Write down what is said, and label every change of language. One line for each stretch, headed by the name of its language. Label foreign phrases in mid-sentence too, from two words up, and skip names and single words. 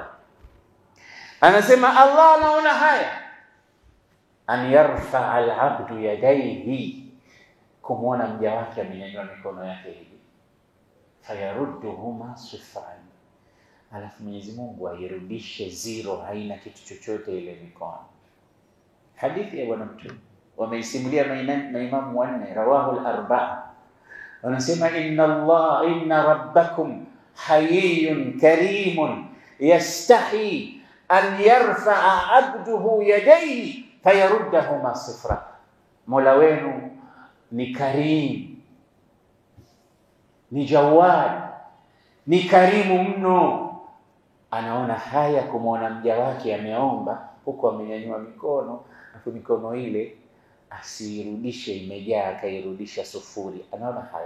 Swahili: Anasema Allah anaona haya,
Arabic: أن يرفع العبد يديه,
Swahili: kumwona mja wake amenyanyua mikono yake hivi,
Arabic: فيردهما صفرا,
Swahili: alafu Mwenyezi Mungu airudishe zero, haina kitu chochote ile mikono. Hadithi ya Bwana Mtume wameisimulia maimamu wanne,
Arabic: رواه الأربعة. Wanasema إن ربكم حيي كريم يستحيي أن يرفع عبده يديه فيردهما صفرا.
Swahili: Mola wenu ni karim, ni jawad, ni karimu mno, anaona haya kumwona mja wake ameomba huko amenyanyua mikono, na mikono ile asirudishe imejaa, akairudisha sufuri, anaona haya.